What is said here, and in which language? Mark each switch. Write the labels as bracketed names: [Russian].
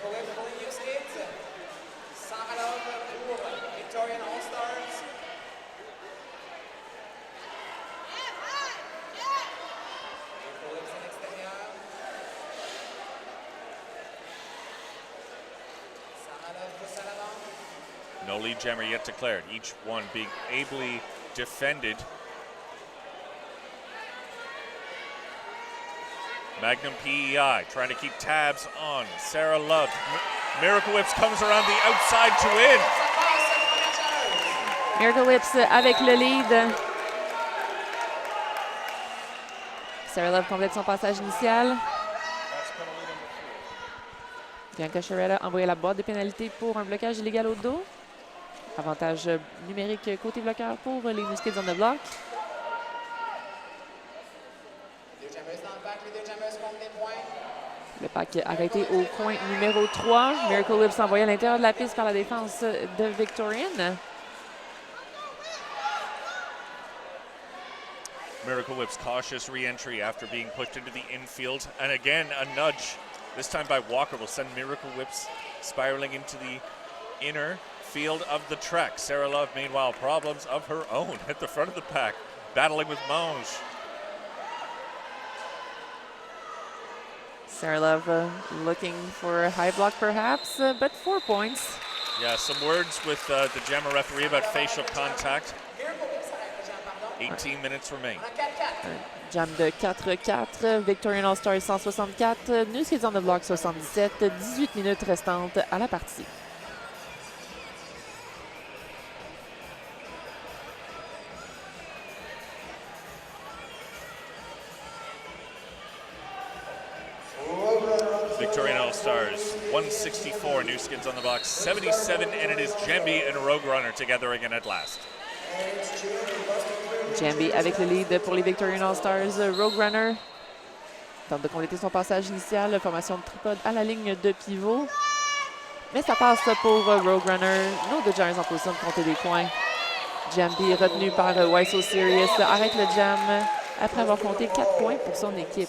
[French] Miracle Whip pour les New Skids. Sarah Love pour Victorian All-Stars. Miracle Whips à l'extérieur. Sarah Love pousse à l'avant. [English] No lead jammer yet declared. Each one being ably defended. Magnum PEI trying to keep tabs on Sarah Love. Miracle Whips comes around the outside to win. [French] Miracle Whips avec le lead. Sarah Love complète son passage initial. Bianca Sciaretta a envoyé la boîte de pénalité pour un blocage illégal au dos. Avantage numérique côté bloqueur pour les New Skids on the block. Le pack arrêté au coin numéro 3. Miracle Whips envoyé à l'intérieur de la piste par la défense de Victorian. [English] Miracle Whips cautious re-entry after being pushed into the infield. And again, a nudge, this time by Walker, will send Miracle Whips spiraling into the inner field of the track. Sarah Love, meanwhile, problems of her own at the front of the pack, battling with Mange. Sarah Love looking for a high block perhaps, but 4 points. Yeah, some words with the jammer referee about facial contact. 18 minutes remain. [French] Jam de 4-4, Victorian All-Stars 164, New Skids on the block 77, 18 minutes restantes à la partie. [English] Victorian All-Stars 164, New Skids on the box 77, and it is Jambi and Rogue Runner together again at last. [French] Jambi avec le lead pour les Victorian All-Stars. Rogue Runner tente de compléter son passage initial. Formation de tripode à la ligne de pivot. Mais ça passe pour Rogue Runner. Nos deux Giants en position de compter des points. Jambi retenu par Why So Serious arrête le jam après avoir compté 4 points pour son équipe.